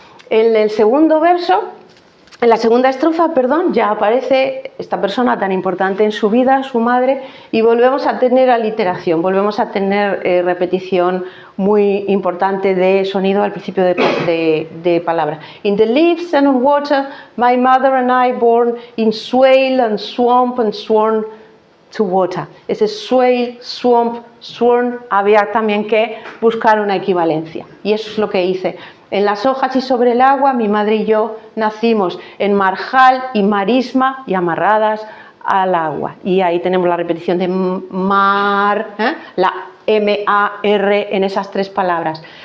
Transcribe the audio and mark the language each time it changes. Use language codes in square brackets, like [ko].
[es] En el segundo verso, en la segunda estrofa, perdón, ya aparece esta persona tan importante en su vida, su madre, y volvemos a tener aliteración, volvemos a tener repetición muy importante de sonido al principio de palabra. [en] In the leaves and on water, my mother and I born in swale and swamp and sworn to water. [es] Ese [en] swale, swamp, sworn, [es] había también que buscar una equivalencia, y eso es lo que hice. En las hojas y sobre el agua, mi madre y yo nacimos en marjal y marisma y amarradas al agua. Y ahí tenemos la repetición de mar, la M-A-R en esas tres palabras.